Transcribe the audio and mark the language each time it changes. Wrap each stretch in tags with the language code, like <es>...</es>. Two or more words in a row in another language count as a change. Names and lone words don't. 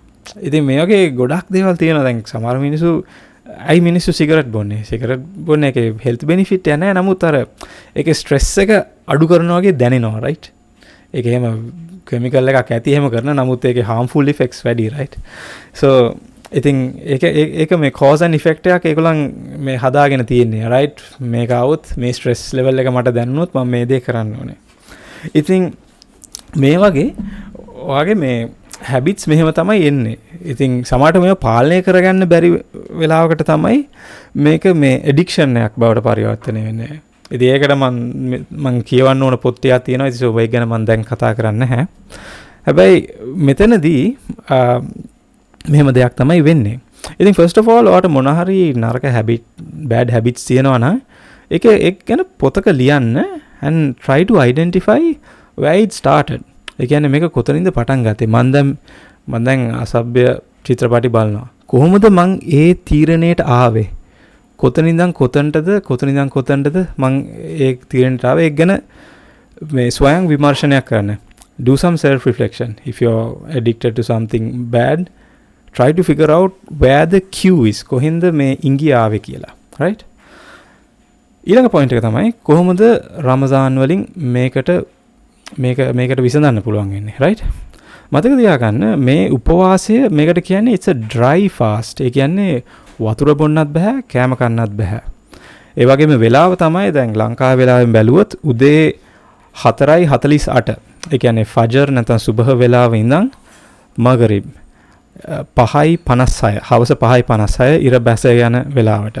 <si>ඉතින් මේ වගේ ගොඩක් දේවල් තියෙනවා. දැන් සමහර මිනිස්සු සිගරට් බොන්නේ. සිගරට් බොන්න එකේ</si> <en>health benefit</en> <si>එක නැහැ. නමුත් අර ඒකේ ස්ට්‍රෙස් එක අඩු කරනවා වගේ දැනෙනවා right. ඒක එහෙම කෙමිකල් එකක් ඇති එහෙම කරන, නමුත් ඒකේ</si> <en>harmful effects</en> <si>වැඩි right. so ඉතින් ඒක මේ</si> <en>cause and effect</en> <si>එකක් ඒගොල්ලන් මේ හදාගෙන තියෙන්නේ right. මේක આવුත් මේ</si> <en>stress level</en> <si>එක මට දැනුනොත් මම මේ දේ කරන්න ඕනේ. ඉතින් මේ වගේ මේ habits මෙහෙම තමයි එන්නේ. ඉතින් සමහරට මේව පාලනය කරගන්න බැරි වෙලාවකට තමයි මේක මේ addiction එකක් බවට පරිවර්තනය වෙන්නේ. ඉතින් ඒකට මම කියවන්න ඕන පොත් ටිකක් තියෙනවා. ඉතින් ඒක ගැන මම දැන් කතා කරන්නේ නැහැ. හැබැයි මෙතනදී මෙහෙම දෙයක් තමයි වෙන්නේ. ඉතින්</si> <en>first of all</en> <si>ඔයාට මොන හරි නරක</si> <en>bad habits</en> <si>තියෙනවා නම් ඒක ගැන පොතක ලියන්න</si> <en>and try to identify where it started.</en> <si>ඒ කියන්නේ මේක කොතනින්ද පටන් ගත්තේ? මම දැන් අසභ්‍ය චිත්‍රපටි බලනවා. කොහොමද මං ඒ තීරණයට ආවේ? කොතනින්දන් කොතනටද මං ඒ තීරණයට ආවේ? ඒක ගැන මේ ස්වයං විමර්ශනයක් කරන්න.</si> <en>Do some self reflection. If you're addicted to something bad, try to figure out where the cue is.</en> <si>කොහෙන්ද මේ ඉඟිය ආවේ කියලා. right. ඊළඟ point එක තමයි කොහොමද රමසාන් වලින් මේකට විසඳන්න පුළුවන් වෙන්නේ right. මතක තියාගන්න මේ උපවාසය මේකට කියන්නේ</si> <en>it's a dry fast.</en> <si>ඒ කියන්නේ වතුර බොන්නත් බෑ, කෑම කන්නත් බෑ. ඒ වගේම වෙලාව තමයි දැන් ලංකාවේ වෙලාවෙන් බැලුවොත් උදේ 4:48. ඒ කියන්නේ ෆජර් නැත්නම් සුබහ වෙලාව ඉඳන් මගරිබ් 5:56 හවස 5:56 ඉර බැස යන වෙලාවට.</si>